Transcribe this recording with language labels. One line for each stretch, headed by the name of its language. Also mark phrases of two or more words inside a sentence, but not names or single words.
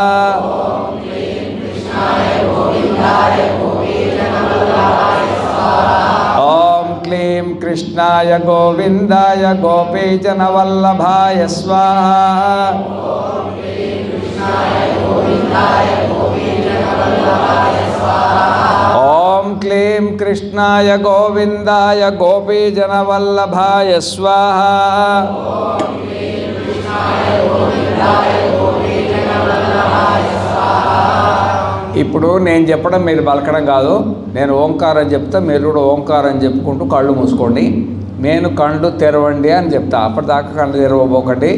Sanskrit: ॐ क्लीं कृष्णाय गोविन्दाय गोपीजनवल्लभाय स्वाहा। ॐ क्लीं कृष्णाय गोविन्दाय गोपीजनवल्लभाय स्वाहा।
Telugu: ఇప్పుడు నేను చెప్పడం మీరు పలకడం కాదు, నేను ఓంకారం చెప్తా, మీరు కూడా ఓంకారం చెప్పుకుంటూ కళ్ళు మూసుకోండి. నేను కళ్ళు తెరవండి అని చెప్తా, అప్పటిదాకా కళ్ళు తెరవబోకండి.